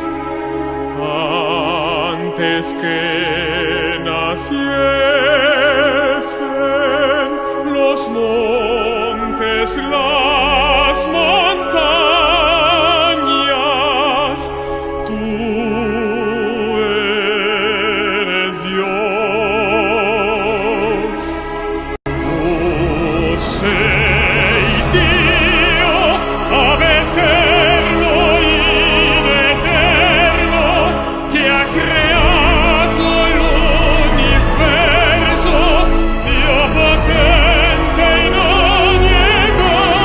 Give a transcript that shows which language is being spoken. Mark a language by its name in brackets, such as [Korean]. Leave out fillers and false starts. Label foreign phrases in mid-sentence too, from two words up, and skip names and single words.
[Spanish] Antes que naciesen los montes, las montañas, tú eres Dios. [Italian] Oh, sei Dio, ab eterno in eterno, che ha creato l'universo, Dio potente in ogni età.